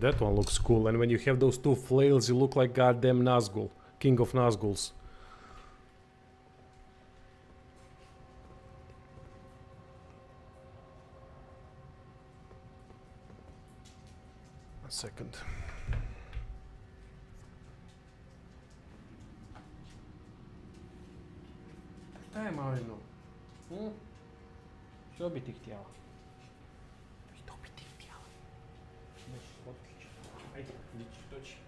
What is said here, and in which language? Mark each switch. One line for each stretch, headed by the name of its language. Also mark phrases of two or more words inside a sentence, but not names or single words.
English: That one looks cool. And when you have those two flails, you look like goddamn Nazgul. King of Nazguls. A second.
Croatian: Daj Marino. Što bi ti htjela? Što bi ti htjela? Nešto otići. Ajde, doći.